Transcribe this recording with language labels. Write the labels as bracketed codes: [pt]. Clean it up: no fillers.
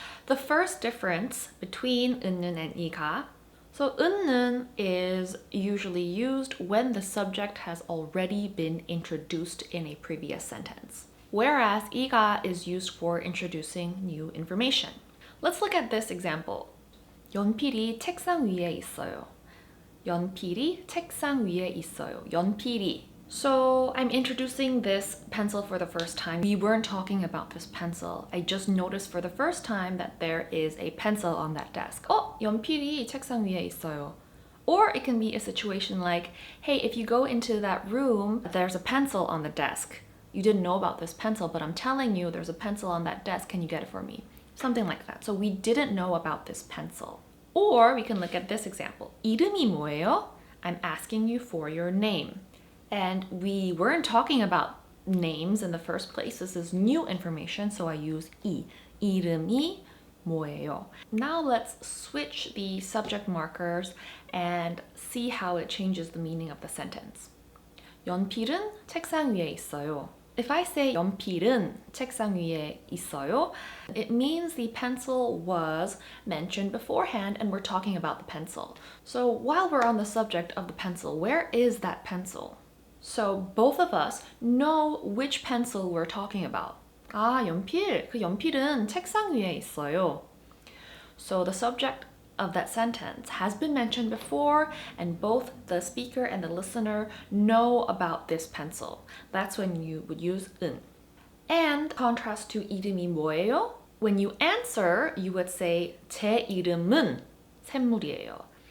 [en] The first difference between 은는 and 이가, so 은는 is usually used when the subject has already been introduced in a previous sentence, whereas 이가 is used for introducing new information. Let's look at this example. [ko] 연필이 책상 위에 있어요. 연필이 책상 위에 있어요. 연필이. [en] So I'm introducing this pencil for the first time. We weren't talking about this pencil. I just noticed for the first time that there is a pencil on that desk. [ko] 연필이 책상 위에 있어요. [en] Or it can be a situation like, hey, if you go into that room, there's a pencil on the desk. You didn't know about this pencil, but I'm telling you there's a pencil on that desk. Can you get it for me? Something like that. So we didn't know about this pencil. Or we can look at this example. [ko] 이름이 뭐예요? [en] I'm asking you for your name. And we weren't talking about names in the first place. This is new information, so I use 이. [ko] 이름이 뭐예요? [en] Now let's switch the subject markers and see how it changes the meaning of the sentence. [ko] 연필은 책상 위에 있어요. [en] If I say [ko] 연필은 책상 위에 있어요, [en] it means the pencil was mentioned beforehand and we're talking about the pencil. So while we're on the subject of the pencil, where is that pencil? So both of us know which pencil we're talking about. [ko] 연필. 그 연필은 책상 위에 있어요. [en] So the subject of that sentence has been mentioned before and both the speaker and the listener know about this pencil. That's when you would use 은. And contrast to [ko] 이름이 뭐예요? [en] When you answer, you would say [ko] 제 이름은 샘물이에요.